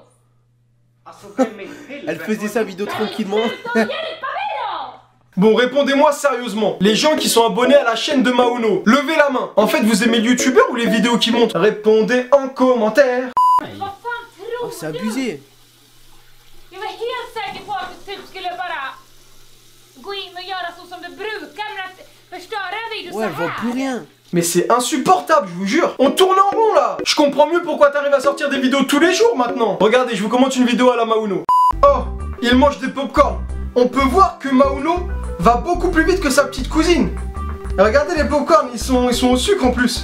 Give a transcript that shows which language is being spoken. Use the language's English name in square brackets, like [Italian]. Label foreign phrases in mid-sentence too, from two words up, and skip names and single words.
[French] Elle faisait sa vidéo tranquillement. Bon, répondez-moi sérieusement. Les gens qui sont abonnés à la chaîne de Mauno, levez la main. En fait, vous aimez le youtubeur ou les vidéos qui montent? Répondez en commentaire. Oh, c'est abusé. [Swedish] Jag var helt säker på att du typ skulle bara gå in och göra så som du brukar, men att förstöra en video [French] Ouais, elle voit plus rien. Mais c'est insupportable, je vous jure. On tourne en rond là. Je comprends mieux pourquoi t'arrives à sortir des vidéos tous les jours maintenant. Regardez, je vous commente une vidéo à la Mauno. Oh, il mange des popcorn. On peut voir que Mauno va beaucoup plus vite que sa petite cousine. Et regardez les popcorn, ils sont au sucre en plus.